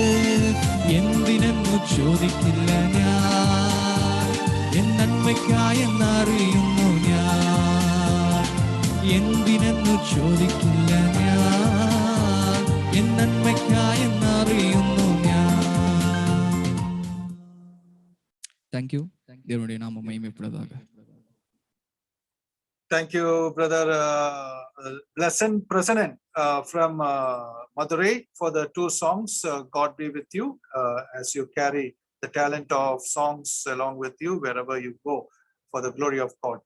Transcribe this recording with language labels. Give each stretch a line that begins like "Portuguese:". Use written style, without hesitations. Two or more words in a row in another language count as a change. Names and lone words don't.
Malayalam: എന്തിനെന്നു ചോദിക്കില്ല ഞാൻ, എൻ നന്മയ്ക്കായെന്നറിയുന്നു ഞാൻ. എന്തിനെന്നു ചോദിക്കില്ല ഞാൻ, എൻ നന്മയ്ക്കായെന്നറിയുന്നു ഞാൻ.
English: Thank you.
Tamil: தேவனுடைய நாமம் மகிமைப்படுவதாக.
English: Thank you, brother Blessed President from Madurai for the two songs. God be with you as you carry the talent of songs along with you wherever you go for the glory of God.